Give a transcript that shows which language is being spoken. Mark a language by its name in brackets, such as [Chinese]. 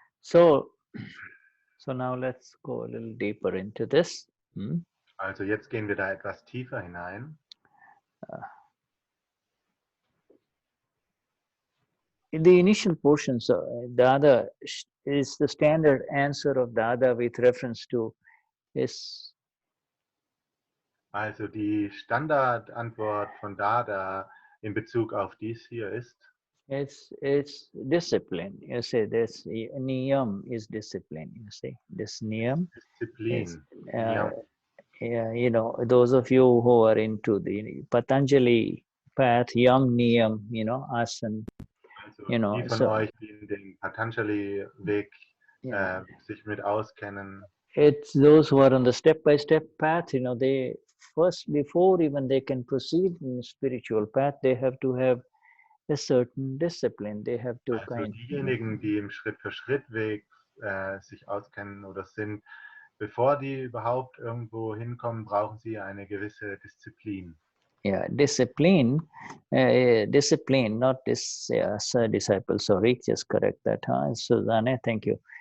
[English] So now let's go a little deeper into this. [German] Also jetzt gehen wir da etwas tiefer hinein. [English] In the initial portions, Dada is the standard answer of Dada with reference to his. [German] Also die Standardantwort von Dada in Bezug auf dies hier ist. [English] It's discipline. You say this niyam is discipline. You say this niyam. [German] Disziplin. [English] Yeah, you know, those of you who are into the Patanjali path, yam niyam, you know, asan. [German] Also [English] You know, [German] die von euch, die in den Patanjali-Weg sich mit auskennen. [English] It's those who are on the step-by-step path, you know, they first, before even they can proceed in the spiritual path, they have to have a certain discipline. They have to [German] also diejenigen, die im Schritt-für-Schritt-Weg sich auskennen oder sind, bevor die überhaupt irgendwo hinkommen, brauchen sie eine gewisse Disziplin. [English] Yeah, discipline, not this disciple. Sorry, just correct that. Susanne, thank you.